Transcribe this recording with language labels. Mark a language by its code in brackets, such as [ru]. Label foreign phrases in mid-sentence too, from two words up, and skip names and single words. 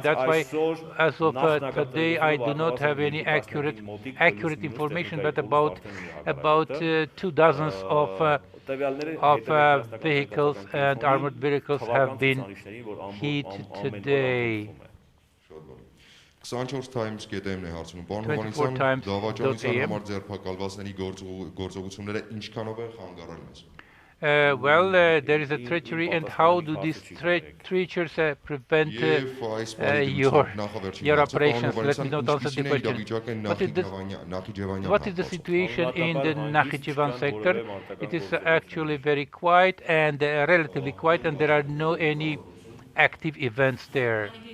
[en] That's why, as of today, I do not have any accurate information, but about 2 dozens of vehicles and armored vehicles have been hit today. [hy] 24 times GTM-ն է հարցնում, պարոն Հովհաննիսյան, դավաճանության համար ձերբակալվածների գործողությունները ինչքանով են խանգարել մեզ։ [en] Well, there is a treachery, and how do these treacheries prevent your operations? Let me not answer the question. What is the situation in the Nakhichevan sector? It is actually very quiet and relatively quiet, and there are no any active events there.